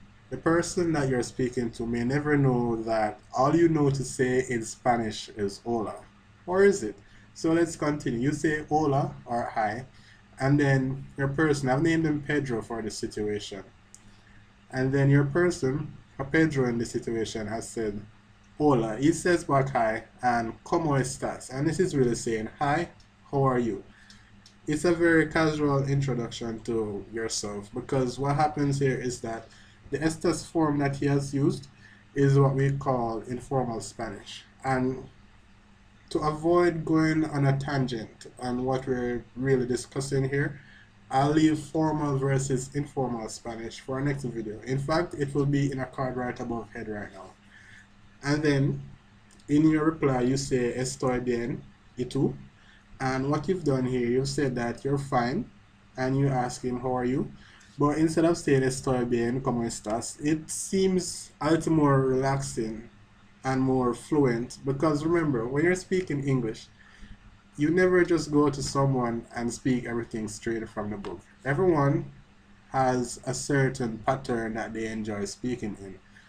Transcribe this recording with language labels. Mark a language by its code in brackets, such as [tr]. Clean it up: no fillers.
[en] The person that you're speaking to may never know that all you know to say in Spanish is hola. Or is it? So let's continue. You say hola or hi, and then your person, I've named him Pedro for the situation. And then your person, Pedro in the situation, has said hola. He says back hi and [es] ¿cómo estás? [en] And this is really saying hi, how are you? It's a very casual introduction to yourself, because what happens here is that the estas form that he has used is what we call informal Spanish. And to avoid going on a tangent on what we're really discussing here, I'll leave formal versus informal Spanish for our next video. In fact, it will be in a card right above head right now. And then in your reply, you say [es] estoy bien, y tú? [en] And what you've done here, you've said that you're fine, and you ask him, how are you? But instead of saying [es] estoy bien, ¿cómo estás? [en] It seems a little more relaxing and more fluent, because remember, when you're speaking English, you never just go to someone and speak everything straight from the book. Everyone has a certain pattern that they enjoy speaking in.